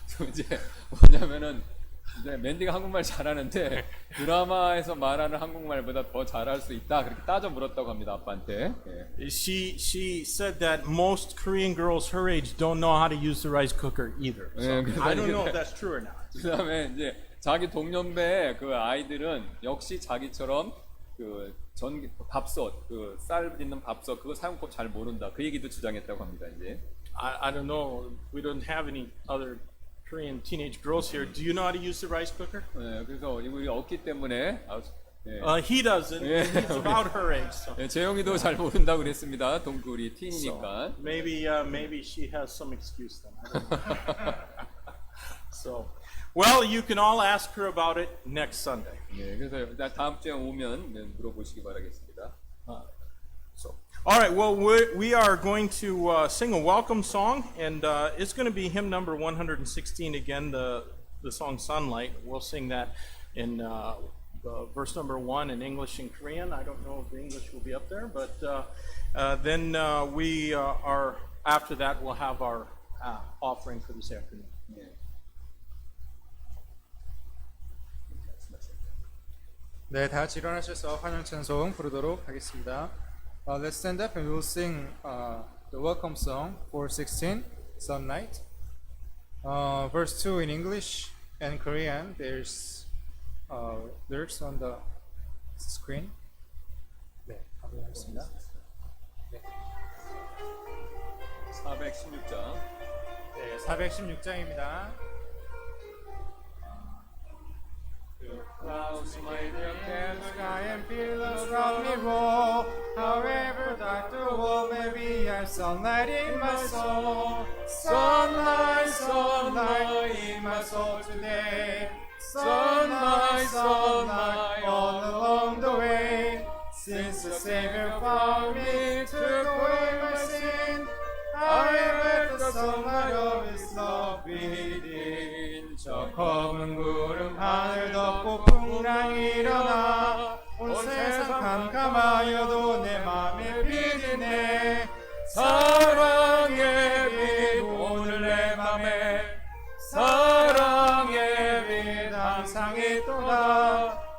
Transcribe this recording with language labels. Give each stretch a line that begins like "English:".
Korean: 이제 뭐냐면은 이제 맨디가 한국말 잘하는데 드라마에서 말하는 한국말보다 더 잘할 수 있다 그렇게 따져 물었다고 합니다 아빠한테. 예.
English: She said that most Korean girls her age don't know how to use the rice cooker either. So I don't know if that's true or not.
Korean: 그다음에 이제 자기 동년배 그 아이들은 역시 자기처럼 그 밥솥 그 쌀 빚는 밥솥 그거 사용법 잘 모른다 그 얘기도 주장했다고 합니다 이제.
English: I don't know. We don't have any other Korean teenage girls here. Do you know how to use the rice cooker?
Korean: 네, 그래서 이거 없기 때문에 네.
English: He doesn't. Yeah. He's about her age. So.
Korean: 네, 재영이도 잘 모른다고 그랬습니다. 동굴이 틴이니까.
English: So maybe she has some excuse then. I don't know. So, well, you can all ask her about it next Sunday.
Korean: 네, 그래서 다음 주에 오면 네, 물어보시기 바라겠습니다.
English: So, all right. Well, we are going to sing a welcome song, and it's going to be hymn number 116 again. The song "Sunlight." We'll sing that in verse number 1 in English and Korean. I don't know if the English will be up there, but then we are, after that, we'll have our offering for this afternoon. 예.
Korean: 네, 다 같이 일어나셔서 환영 찬송 부르도록 하겠습니다.
English: Let's stand up and we'll sing the welcome song 416, Sunlight. Verse 2 in English and Korean. There's lyrics on the screen.
Korean: 네, 하겠습니다. 네. 416장. 네, 416장입니다.
English: Clouds may the sky and billows round me roll. However dark the world may be, I'm sunlight in my soul. Sunlight, sunlight in my soul today. Sunlight, sunlight all along the way. Since the Savior found me, took away my sin, I am at the sunlight of His love within.
Korean: 저 검은 구름 하늘 덮고 풍랑이 일어나 온 세상 캄캄하여도 내 맘에 빛이네. 사랑의 빛 오늘 내 맘에 사랑의 빛 항상 있도다.